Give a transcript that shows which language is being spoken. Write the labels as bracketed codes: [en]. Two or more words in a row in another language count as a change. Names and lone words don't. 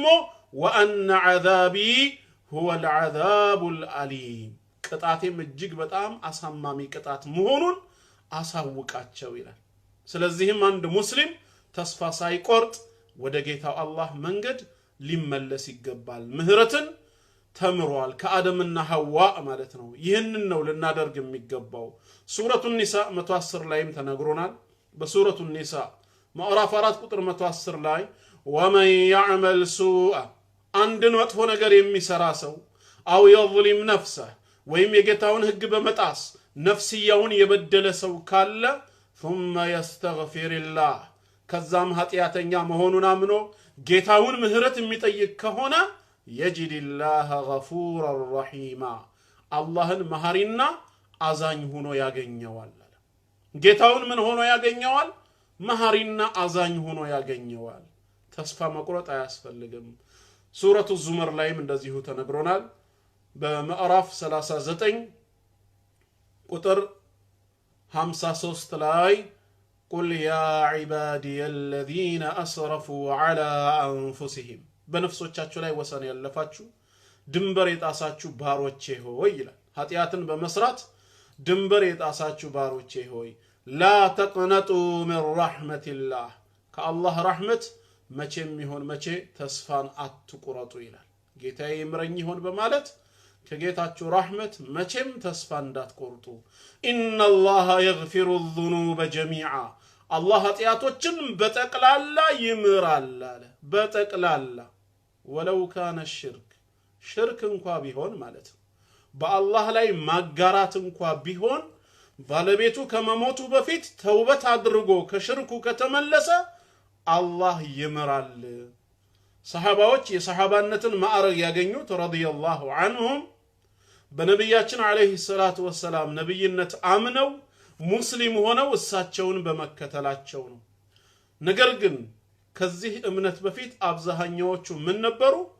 [ar] وأن عذابي هو العذاب الأليم [am] ቅጣቴም እጅግ በጣም አሳማሚ ቅጣት መሆኑን አሳውቃቸው ይላል። ስለዚህም አንድ ሙስሊም ተስፋ ሳይቆርጥ ወደ ጌታው አላህ መንገድ ሊመለስ ይገባል። ምህረትን ተምሯል ከአደምና ሐዋ ማለት ነው ይህንን ነው ልናደርግ የሚገባው ሱረቱ ኒሳ 110 ላይም ተነግሮናል በሱረቱ ኒሳ ማዕራፍ 4 ቁጥር 110 ላይ [ar] ومن يعمل سوء [am] አንድን መጥፎ ነገር የሚሰራ ሰው [ar] أو يظلم نفسه [am] ወይም የጌታውን ህግ በመጣስ ነፍስያውን የበደለ ሰው ካለ [ar] ثم يستغفر الله [am] ከዛም ኃጢያተኛ መሆኑን አምኖ ጌታውን ምህረት የሚጠይቅ ከሆነ [ar] يجد الله غفورا رحيما [am] አላህን መሐሪና አዛኝ ሆኖ ያገኘዋል ጌታውን ምን ሆኖ ያገኘዋል መሐሪና አዛኝ ሆኖ ያገኘዋል ተስፋ መቁረጥ አያስፈልግም ሱረቱ ዙመር ላይም እንደዚሁ ተነግሮናል በማዕራፍ 39 ቁጥር 53 ላይ [ar] قل يا عبادي الذين أسرفوا على أنفسهم [am] በነፍሶቻችሁ ላይ ወሰን ያለፋችሁ ድንበር የጣሳችሁ ባሮቼ ሆይ ይላል ኃጢያትን በመስራት ድንበር የጣሳችሁ ባሮቼ ሆይ [ar] لا تقنطوا من رحمة الله [am] ከአላህ ረህመት መቼም ይሁን መቼ ተስፋን አትቁረጡ ይላል ጌታዬ ይምረኝ ይሁን በማለት ከጌታችሁ ረህመት መቼም ተስፋ እንዳትቆርጡ [ar] إن الله يغفر الذنوب جميعا الله [am] ኃጢያቶችን በጠቅላላ ይምራል አለ በጠቅላላ [ar] ولو كان الشرك [am] ሽርክ እንኳን ቢሆን ማለት ነው በአላህ ላይ ማጋራት እንኳን ቢሆን ባለቤቱ ከመሞቱ በፊት ተውበት አድርጎ ከሽርኩ ከተመለሰ አላህ ይምራል ሰሃባዎች የሰሃባነትን ማዕረግ ያገኙት [ar] رضي الله عنهم [am] በነብያችን [ar] عليه الصلاة والسلام [am] ነብይነት አምነው ሙስሊም ሆነው እሳቸውን በመከተላቸው ነው ነገር ግን ከዚህ እምነት በፊት አብዛኛዎቹ ምን ነበሩ